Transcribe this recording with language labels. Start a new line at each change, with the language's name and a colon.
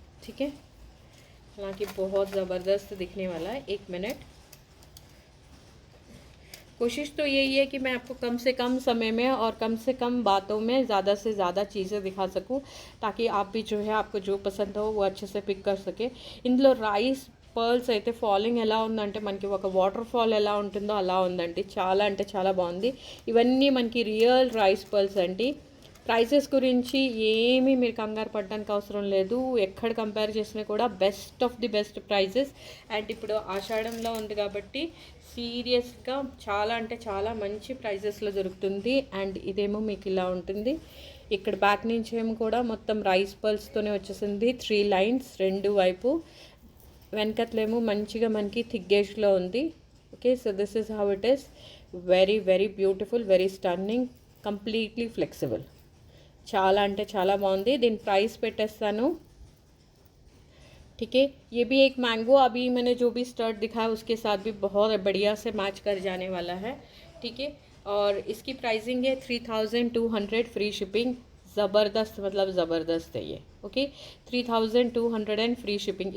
Hindi: ठीक है, हालांकि बहुत ज़बरदस्त दिखने वाला है. 1 मिनट. कोशिश तो यही है कि मैं आपको कम से कम समय में और कम से कम बातों में ज़्यादा से ज़्यादा चीज़ें दिखा सकूं, ताकि आप भी जो है आपको जो पसंद हो वो अच्छे से पिक कर सके.
Telugu: ఇందులో రైస్ పర్ల్స్ అయితే ఫాలింగ్ ఎలా ఉందంటే మనకి ఒక వాటర్ ఫాల్ ఎలా ఉంటుందో అలా ఉందండి. చాలా అంటే చాలా బాగుంది. ఇవన్నీ మనకి రియల్ రైస్ పర్ల్స్ అండి. ప్రైసెస్ గురించి ఏమీ మీరు కంగారు పడడానికి అవసరం లేదు. ఎక్కడ కంపేర్ చేసినా కూడా best of the best prices. And ఇప్పుడు ఆషాఢంలో ఉంది కాబట్టి సీరియస్గా చాలా అంటే చాలా మంచి ప్రైజెస్లో దొరుకుతుంది. అండ్ ఇదేమో మీకు ఇలా ఉంటుంది. ఇక్కడ బ్యాక్ నుంచి ఏమో కూడా మొత్తం రైస్ పర్ల్స్తోనే వచ్చేసింది. 3 లైన్స్ 2 వైపు. వెనకట్లేమో మంచిగా మనకి థిగ్గేజ్లో ఉంది.
English: Okay, so this is how it is. Very very beautiful, very stunning, completely flexible.
Telugu: చాలా అంటే చాలా బాగుంది. దీని ప్రైస్ పెట్టేస్తాను.
Hindi: ठीक है, ये भी एक मैंगो अभी मैंने जो भी स्टर्ट दिखाया उसके साथ भी बहुत बढ़िया से मैच कर जाने वाला है. ठीक है, और इसकी प्राइसिंग है 3200 फ्री शिपिंग. ज़बरदस्त मतलब ज़बरदस्त है ये. Okay, 3200 and free shipping.